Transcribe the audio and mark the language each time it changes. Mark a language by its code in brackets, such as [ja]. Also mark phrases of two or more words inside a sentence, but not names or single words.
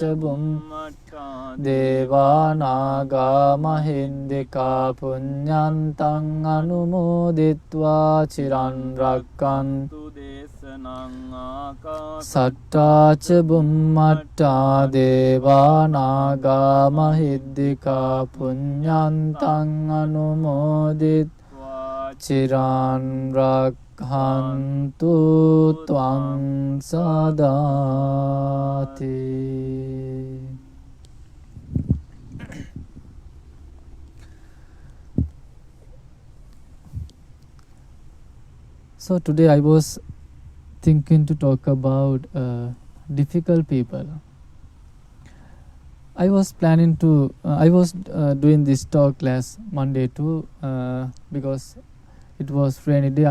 [pi] බුම්මට්ඨා දේවානාගා මහින්దికා පුඤ්ඤන්තං අනුමෝදිත්වා චිරන් රක්칸තු දේශනං ආකාසට්ඨාච බුම්මට්ඨා දේවානාගා මහින්దికා පුඤ්ඤන්තං අනුමෝදිත්වා චිරන් රක්ඛන්තු ත්වං සදාති. [en] So today I was thinking to talk about difficult people. I was planning to doing this talk last Monday too because it was rainy day.